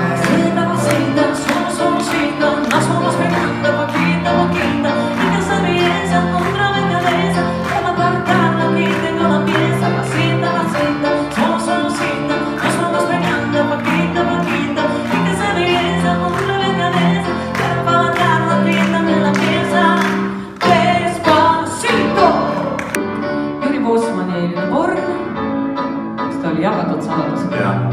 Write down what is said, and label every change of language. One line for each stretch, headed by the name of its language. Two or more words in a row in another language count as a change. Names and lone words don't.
Spanish: Pasito a pasito, suavecito, nos vamos pegando poquito a poquito, y que esa belleza contra mi cabeza, para apartarlo aquí tengo la pieza. Pasito a pasito, suavecito, nos vamos pegando poquito a poquito, y que esa belleza contra mi cabeza, para apartarlo aquí tengo la pieza. Despacito.
Estonian: Jüri Boosmani Born, mis ta oli jagatud saladus. jah.